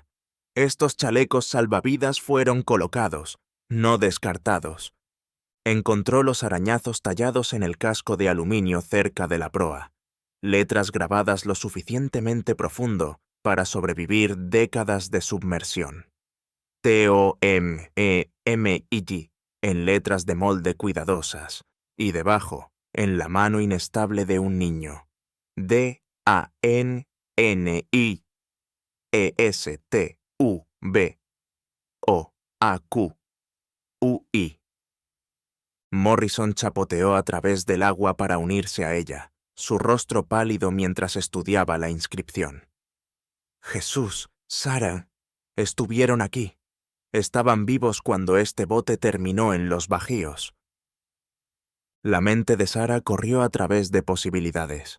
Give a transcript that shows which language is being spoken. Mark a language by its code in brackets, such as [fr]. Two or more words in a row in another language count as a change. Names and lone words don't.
[es] «Estos chalecos salvavidas fueron colocados, no descartados». Encontró los arañazos tallados en el casco de aluminio cerca de la proa, letras grabadas lo suficientemente profundo para sobrevivir décadas de submersión. T-O-M-E-M-I-G, en letras de molde cuidadosas, y debajo, en la mano inestable de un niño, D-A-N-I-E-S-T-U-B-O-A-Q-U-I. Morrison chapoteó a través del agua para unirse a ella, su rostro pálido mientras estudiaba la inscripción. «Jesús, Sarah», Estuvieron aquí. Estaban vivos cuando este bote terminó en los Bajíos. La mente de Sarah corrió a través de posibilidades.